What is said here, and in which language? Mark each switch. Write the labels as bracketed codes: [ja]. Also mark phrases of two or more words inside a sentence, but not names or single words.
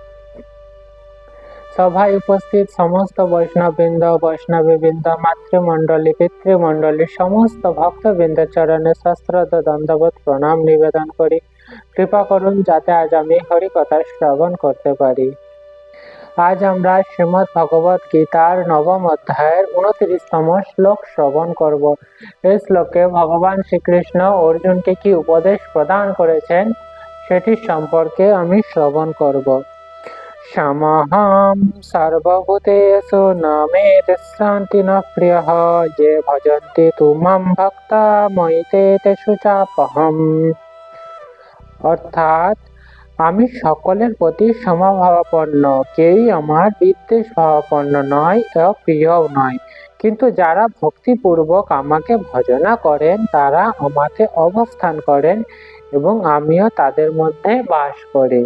[bn] সভায় উপস্থিত সমস্ত বৈষ্ণববৃন্দ বৈষ্ণবীবৃন্দ মাতৃমণ্ডলী পিতৃমণ্ডলী সমস্ত ভক্তবৃন্দের চরণে সশ্রদ্ধ দণ্ডবত প্রণাম নিবেদন করি কৃপা করুন যাতে আজ আমি হরিকথা শ্রবণ করতে পারি। আজ আমরা শ্রীমদ্ ভগবত গীতার নবম অধ্যায়ের 29তম শ্লোক শ্রবণ করব। এই শ্লোকে ভগবান শ্রীকৃষ্ণ অর্জুনকে কি উপদেশ প্রদান করেছেন সেটি সম্পর্কে আমি শ্রবণ করব। [sa] समहं सर्वभूतेषु न मे शान्ति न प्रियः ये भजन्ति तु मां भक्ता मयि तेषु चापहम्। [bn] অর্থাৎ আমি সকলের প্রতি সমভাবাপন্ন, কেউই আমার বিদ্বেষ ভাবাপন্ন নয়, প্রিয়ও নয়, কিন্তু যারা ভক্তিপূর্বক আমাকে ভজনা করেন তারা আমাতে অবস্থান করেন এবং আমিও তাদের মধ্যে বাস করি।